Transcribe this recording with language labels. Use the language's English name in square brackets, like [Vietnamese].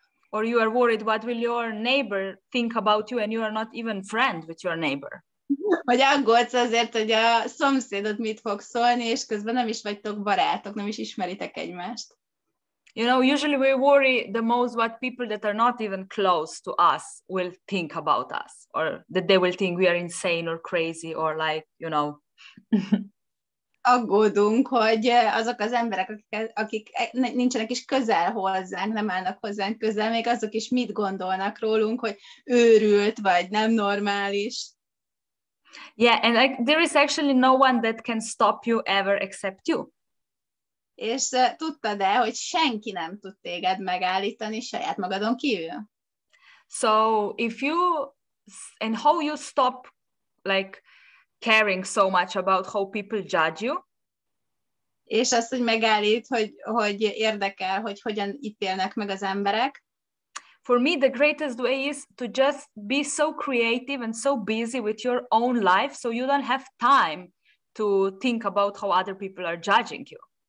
[English] Or you are worried what will your neighbor think about you and you are not even friend with your neighbor. [Hungarian] Vagy aggódsz azért, hogy a szomszédod mit fog szólni, és közben nem is vagytok barátok, nem is ismeritek egymást. [English] You know, usually we worry the most what people that are not even close to us will think about us, or that they will think we are insane or crazy, or like, you know. [Hungarian] Aggódunk, hogy azok az emberek, akik nincsenek is közel hozzánk, nem állnak hozzánk közel, még azok is mit gondolnak rólunk, hogy őrült, vagy nem normális. [English] Yeah, and like there is actually no one that can stop you ever except you. [Hungarian] És tudtad-e, hogy senki nem tud téged megállítani saját magadon kívül? [English] So if you, and how you stop like caring so much about how people judge you. [Hungarian] És azt, hogy megállít, hogy érdekel, hogy hogyan ítélnek meg az emberek. [English] For me, the greatest way is to just be so creative and so busy with your own life, so you don't have time to think about how other people are judging you.